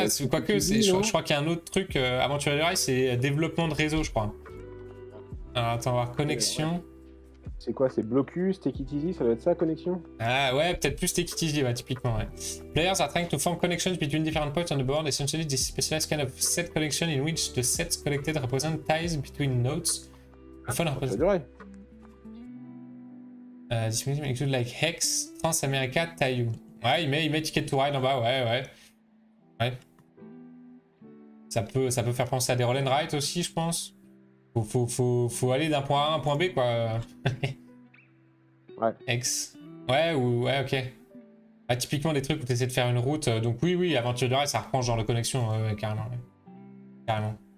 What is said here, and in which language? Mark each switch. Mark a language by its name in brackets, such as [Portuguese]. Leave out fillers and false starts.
[French] Quoique, je crois qu'il y a un autre truc. Aventurier du Rail, c'est développement de réseau, je crois. Alors, attends, on va voir connexion. Ouais. C'est quoi? C'est Blocus, Take It Easy, ça doit être ça, connexion? Ah ouais, peut-être plus Take It Easy, ouais, typiquement, ouais. [English] Players are trying to form connections between different points on the board. Essentially, this specialized kind of set connection in which the sets collected represent ties between nodes. [French] Aventurier du Rail. [English] This mechanism include like Hex, Transamerica, Taiyou. [French] Ouais, il met Ticket to Ride en bas, ouais. Ouais. Ça peut faire penser à des roll and write aussi, je pense. Faut aller d'un point A à un point B, quoi. Ouais. Hex. Ouais, ok. Ah, typiquement des trucs où tu essaies de faire une route. Donc oui, Aventure du Rail, ça reprend genre de connexion, carrément. Ouais. Carrément.